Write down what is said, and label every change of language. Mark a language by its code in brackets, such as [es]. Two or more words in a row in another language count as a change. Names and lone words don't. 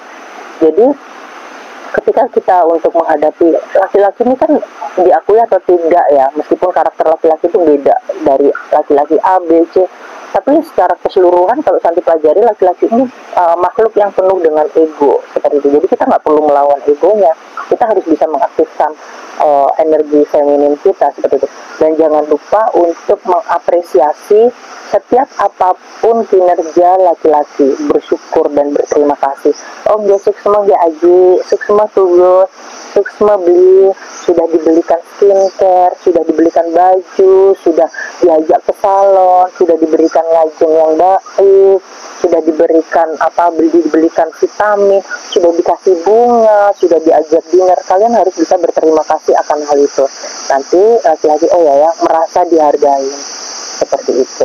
[id] Jadi ketika kita untuk menghadapi laki-laki ini kan diakui atau tidak ya, meskipun karakter laki-laki itu beda dari laki-laki A, B, C, tapi secara keseluruhan kalau Santi pelajari, laki-laki ini makhluk yang penuh dengan ego, seperti itu. Jadi kita nggak perlu melawan egonya, kita harus bisa mengaktifkan energi feminin kita, seperti itu. Dan jangan lupa untuk mengapresiasi setiap apapun kinerja laki-laki, bersyukur dan berterima kasih. Oh dia suksma dia Aji, suksma tugas, suksma beli, sudah dibelikan skincare, sudah dibelikan baju, sudah diajak ke salon, sudah diberikan ngajeng yang baik, sudah diberikan dibelikan vitamin, sudah dikasih bunga, sudah diajak dinner. Kalian harus bisa berterima kasih akan hal itu. Nanti laki-laki merasa dihargai, seperti itu.